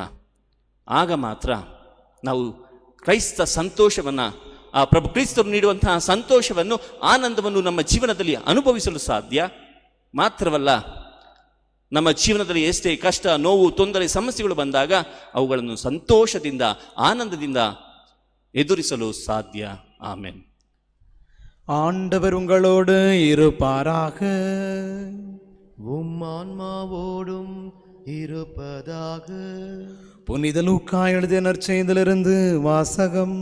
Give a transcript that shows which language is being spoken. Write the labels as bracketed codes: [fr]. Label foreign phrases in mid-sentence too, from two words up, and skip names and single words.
[kn] ಆಗ ಮಾತ್ರ ನಾವು ಕ್ರೈಸ್ತ ಸಂತೋಷವನ್ನು, ಆ ಪ್ರಭು ಕ್ರಿಸ್ತರು ನೀಡುವಂತಹ ಸಂತೋಷವನ್ನು, ಆನಂದವನ್ನು ನಮ್ಮ ಜೀವನದಲ್ಲಿ ಅನುಭವಿಸಲು ಸಾಧ್ಯ. ಮಾತ್ರವಲ್ಲ, ನಮ್ಮ ಜೀವನದಲ್ಲಿ ಎಷ್ಟೇ ಕಷ್ಟ, ನೋವು, ತೊಂದರೆ, ಸಮಸ್ಯೆಗಳು ಬಂದಾಗ ಅವುಗಳನ್ನು ಸಂತೋಷದಿಂದ, ಆನಂದದಿಂದ ಎದುರಿಸಲು ಸಾಧ್ಯ. [ta] ஆமென். ஆண்டவர் உங்களோடு இருப்பாராக. ஆன்மாவோடும் இருப்பதாக. புனித லூக்கா எழுதிய நற்செய்தியிலிருந்து வாசகம்.